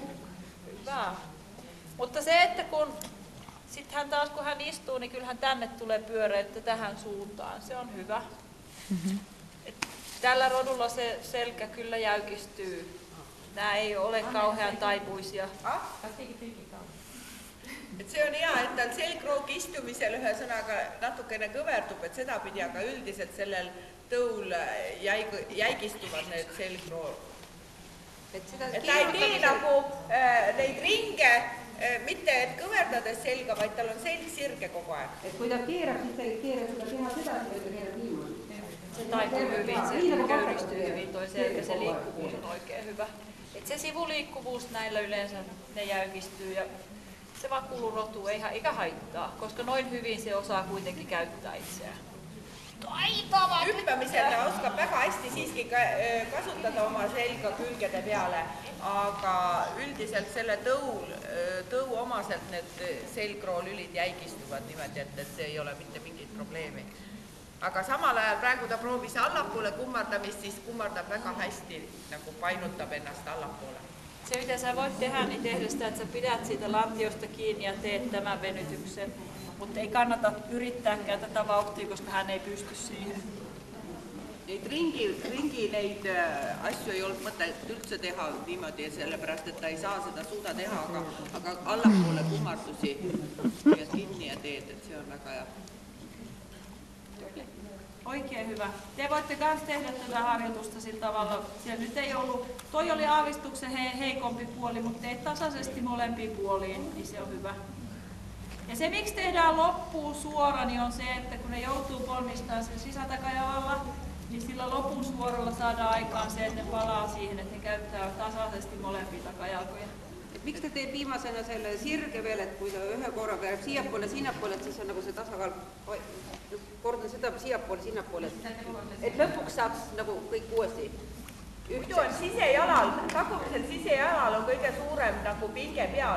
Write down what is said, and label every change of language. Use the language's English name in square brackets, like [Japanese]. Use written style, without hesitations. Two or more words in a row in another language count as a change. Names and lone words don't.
[Finnish] Hyvä. Mutta se, että kun sitten hän taas kun hän istuu, niin kyllähän tänne tulee pyöreyttä tähän suuntaan. Se on hyvä. Tällä rodulla se selkä kyllä jäykistyy. Nämä ei ole kauhean taipuisia. [Estonian] Et see on hea, et tal selgroog istumisel ühesõnaga natukene kõverdub, et sedapidi, aga üldiselt sellel tõul jäigistuvad need selgroog. Et ta ei tee nagu neid ringe, mitte et kõverdades selga, vaid tal on selg sirge kogu aeg. Et kui ta keerab, siis ta ei keera seda teha sedasi, et ta keerab niimoodi. [Finnish] Se taipuu hyvin, se köyristyy hyvin toi selkä, se liikkuvuus on oikein hyvä. Et se sivuliikkuvuus näillä yleensä ne jäykistyy ja se vaan kuuluu rotuun, eikä haittaa, koska noin hyvin se osaa kuitenkin käyttää itseään. Taitava! [Estonian] Hüppamisel ta oskab väga hästi siiski kasutada oma selga külgede peale, aga üldiselt selle tõu omaselt need selgroolülid jäigistuvad niimoodi, et see ei ole mitte mingit probleemi. Aga samal ajal praegu ta proovis allapoole kummardamist, siis kummardab väga hästi, nagu painutab ennast allapoole. [Finnish] Se mitä sä voit tehdä, niin tehdä sitä, että sä pidät siitä lantiosta kiinni ja teet tämän venytyksen. Mutta ei kannata yrittääkään tätä vauhtia, koska hän ei pysty siihen. [Estonian] Neid ringi neid asju ei olnud mõtet üldse teha niimoodi, sellepärast, et ta ei saa seda suuda teha, aga allapoole kummardusi ja kinni ja teed, et see on väga hea. [Finnish] Oikein hyvä. Te voitte myös tehdä tätä harjoitusta sillä tavalla. Siellä nyt ei ollut, toi oli aavistuksen heikompi puoli, mutta teet tasaisesti molempiin puoliin, niin se on hyvä. Ja se, miksi tehdään loppuun suora, niin on se, että kun ne joutuu ponnistamaan sen sisätakajalalla, niin sillä lopun suoralla saadaan aikaan se, että ne palaa siihen, että ne käyttää tasaisesti molempia takajalkoja. [Estonian] Miks te teed viimasena selle sirge veel, et kui ta ühe korraga jääb siiapoole, sinnapoole, et siis on nagu see tasakaal, kordan seda siiapoole, sinnapoole, et lõpuks saaks nagu kõik uuesti. Muidu on sisejalal, tagumisel sisejalal on kõige suurem nagu pinge peal.